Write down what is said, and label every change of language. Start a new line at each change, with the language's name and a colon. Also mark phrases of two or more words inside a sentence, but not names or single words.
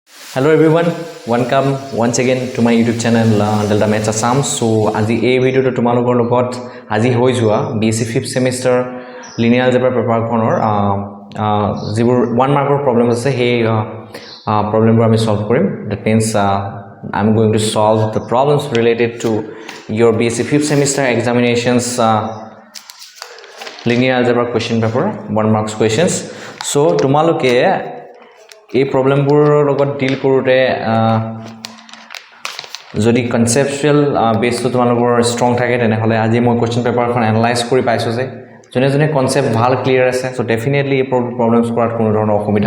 English: Hello everyone, welcome once again to my YouTube channel Delta Maths Assam.
Assamese: So আজি এই ভিডিওটো তোমালোকৰ লগত আজি হৈ যোৱা
English: BSc 5th semester linear algebra paper
Assamese: খনৰ যিবোৰ
English: 1 mark problem
Assamese: আছে সেই problemবোৰ আমি solve কৰিম.
English: That means I'm going to solve the problems related to your BSc 5th semester examinations linear algebra question paper 1 marks questions.
Assamese: So তোমালোকে এই প্ৰবলেমবোৰৰ লগত ডিল কৰোতে যদি
English: conceptual base
Assamese: তোমালোকৰ ষ্ট্ৰং থাকে তেনেহলে আজি মই
English: question paper analyse
Assamese: কৰি পাইছো যে জনে কনসেপ্ট ভাল ক্লিয়াৰ আছে
English: so definitely
Assamese: এই প্ৰবলেমছ কৰাত কোনো ধৰণৰ অসুবিধা